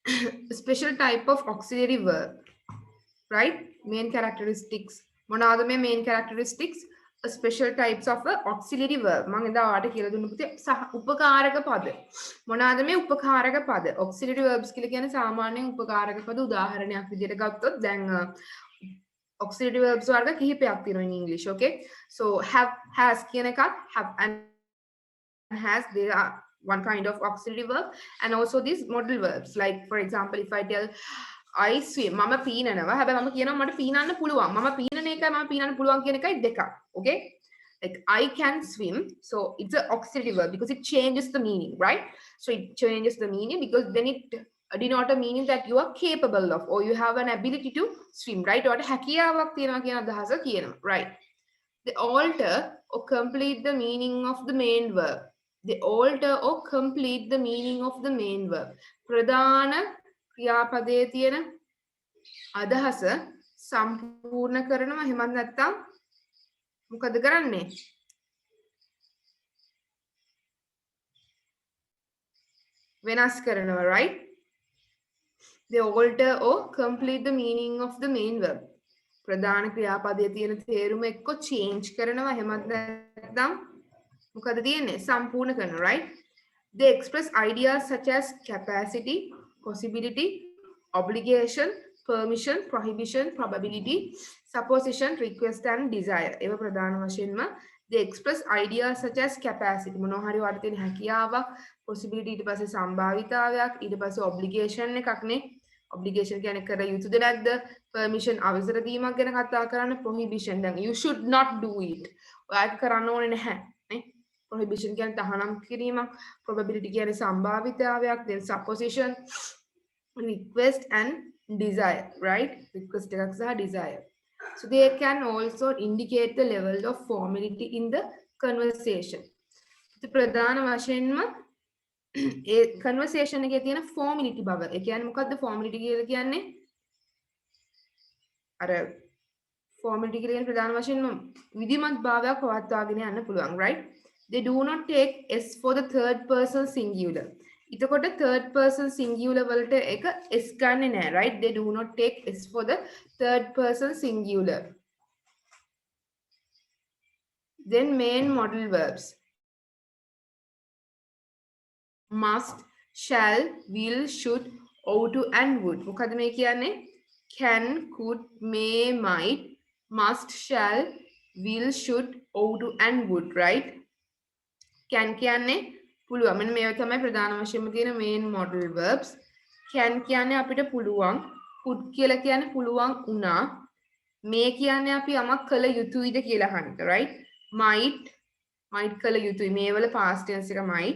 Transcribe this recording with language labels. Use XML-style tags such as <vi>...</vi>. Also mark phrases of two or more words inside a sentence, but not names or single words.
<en>special type of auxiliary verb, right? Main characteristics.</en> <si>මොනවාද මේ</si> <en>main characteristics, special types of auxiliary verb.</en> <si>මම එදා ඔයාලට කියලා දුන්න පුතේ උපකාරක පද. මොනවාද මේ උපකාරක පද?</si> <en>auxiliary verbs</en> <si>කියලා කියන්නේ සාමාන්‍යයෙන් උපකාරක පද උදාහරණයක් විදිහට ගත්තොත් දැන්</si> <en>auxiliary verbs</en> <si>වර්ග කිහිපයක් තියෙනවා</si> <en>in English, okay? So have, has</en> <si>කියන එකත්</si> <en>have and has, they are one kind of auxiliary verb, and also these modal verbs, like for example if I tell I swim</en> <si>මම පීනනවා හැබැයි මම කියනවා මට පීනන්න පුළුවන් මම පීනන එකයි මම පීනන්න පුළුවන් කියන එකයි දෙකක්,</si> <en>okay? Like I can swim, so it's an auxiliary verb because it changes the meaning, right? So it changes the meaning because then it denote a meaning that you are capable of or you have an ability to swim, right?</en> <si>ඔයාට හැකියාවක් තියෙනවා කියන අදහස කියනවා,</si> <en>right? They alter or complete the meaning of the main verb. They alter or complete the meaning of the main verb.</en> <si>ප්‍රධාන ක්‍රියාපදයේ තියෙන අදහස සම්පූර්ණ කරනවා. එහෙමත් නැත්නම් මොකද කරන්නේ? වෙනස් කරනවා,</si> <en>right? They alter or complete the meaning of the main verb.</en> <si>ප්‍රධාන ක්‍රියාපදයේ තියෙන තේරුම එක්ක change කරනවා. එහෙමත් නැත්නම් මොකද තියෙන්නේ? සම්පූර්ණ කරනවා,</si> <en>right? They express ideas such as capacity, possibility, obligation, permission, prohibition, probability, supposition, request and desire.</en> <si>ඒව ප්‍රධාන වශයෙන්ම</si> <en>they express ideas such as capacity.</en> <si>මොනවා හරි වට තියෙන හැකියාවක්, possibility ඊට පස්සේ සම්භාවිතාවයක්, ඊට පස්සේ obligation එකක් නේ. obligation කියන්නේ කර යුතුද නැද්ද? permission අවසර දීමක් ගැන කතා කරන්න.</si> <en>prohibition දැන් you should not do it.</en> <si>ඔයාට කරන්න ඕනේ නැහැ. නේ? prohibition කියන්නේ තහනම් කිරීමක්. probability කියන්නේ සම්භාවිතාවයක්.</si> <en>then supposition, request and desire, right?</en> <si>request එකක් සහ desire.</si> <en>So they can also indicate the level of formality in the conversation.</en> <si>ප්‍රධාන වශයෙන්ම ඒ conversation එකේ තියෙන formality බව. ඒ කියන්නේ මොකද්ද formality කියලා කියන්නේ? අර formality කියලා කියන ප්‍රධාන වශයෙන්ම විධිමත් භාවයක් පවත්වාගෙන යන්න පුළුවන්,</si> <en>right? They do not take s for the third person singular.</en> <si>එතකොට</si> <en>third person singular</en> <si>වලට එක s ගන්නෙ නෑ,</si> <en>right? They do not take s for the third person singular. Then main modal verbs. Must, shall, will, should, ought to and would.</en> <si>මොකද මේ කියන්නේ?</si> <en>Can, could, may, might, must, shall, will, should, ought to and would, right?</en> <si>Can කියන්නේ පුළුවන්. මෙන්න මේවා තමයි ප්‍රධාන වශයෙන්ම තියෙන</si> <en>main modal verbs.</en> <si>Can කියන්නේ අපිට පුළුවන්. Could කියලා කියන්නේ පුළුවන් වුණා. May කියන්නේ අපි යමක් කළ යුතුයිද කියලා අහන එක, right? Might කළ යුතුයි. මේ වල past tense එක might.</si>